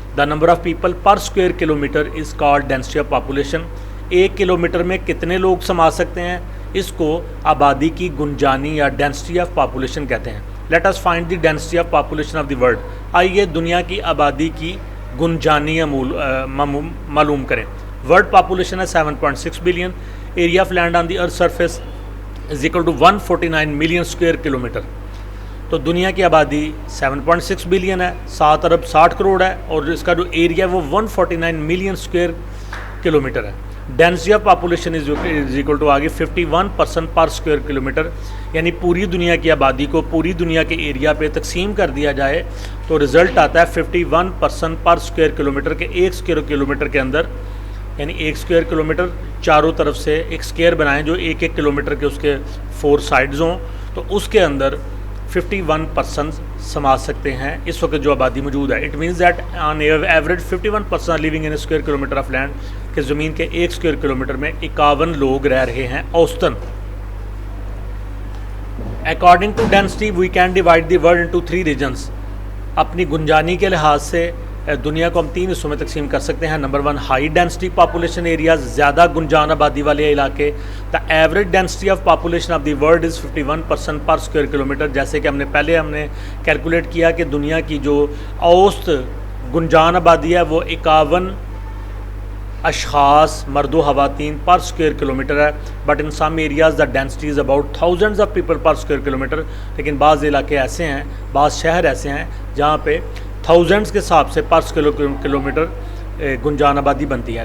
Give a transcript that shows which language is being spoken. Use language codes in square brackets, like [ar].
[en] The number of people per square kilometre is called density of population. [ur] 1 kilometre میں کتنے لوگ سما سکتے ہیں، اس کو آبادی کی گنجانی یا ڈینسٹی آف پاپولیشن کہتے ہیں. [en] Let us find the density of population of the world. [ur] آئیے دنیا کی آبادی کی گنجانی معلوم کریں. [en] World population ہے 7.6 billion. Area of land on the earth surface is equal to 149 million square kilometre. [ur] تو دنیا کی آبادی 7.6 بلین ہے، 7 ارب 60 کروڑ ہے، اور اس کا جو ایریا ہے وہ 149 ملین اسکوئر کلومیٹر ہے. [en] density of population is equal to آگے 51% per square kilometre, [ur] یعنی پوری دنیا کی آبادی کو پوری دنیا کے ایریا پہ تقسیم کر دیا جائے تو رزلٹ آتا ہے 51% پر اسکوئر کلومیٹر کے. 1 اسکوئر کلومیٹر کے اندر، یعنی 1 اسکوئر کلومیٹر چاروں طرف سے ایک اسکوئر بنائیں جو 1 کلومیٹر کے اس کے 4 سائڈز ہوں، تو اس کے اندر 51% سما سکتے ہیں اس وقت جو آبادی موجود ہے. [en] it means that on average 51% living in square kilometre of land, [ur] کہ زمین کے 1 اسکوئر کلومیٹر میں 51 لوگ رہ رہے ہیں اوسطاً. [en] According to density we can divide the world into 3 regions. [ur] اپنی گنجانی کے لحاظ سے دنیا کو ہم 3 حصوں میں تقسیم کر سکتے ہیں. [en] number 1 high density population areas, [ur] زیادہ گنجان آبادی والے علاقے. [en] The average density of population of the world is 51% per square kilometre. [ur] جیسے کہ ہم نے کیلکولیٹ کیا کہ دنیا کی جو اوسط گنجان آبادی ہے وہ 51 اشخاص مرد و خواتین پر اسکوئر کلومیٹر ہے. [en] But in some areas the density is about thousands of people per square kilometre. [ur] لیکن بعض علاقے ایسے ہیں، بعض شہر ایسے ہیں جہاں پہ تھاؤزنڈز کے حساب سے پر کلومیٹر گنجان آبادی بنتی ہے.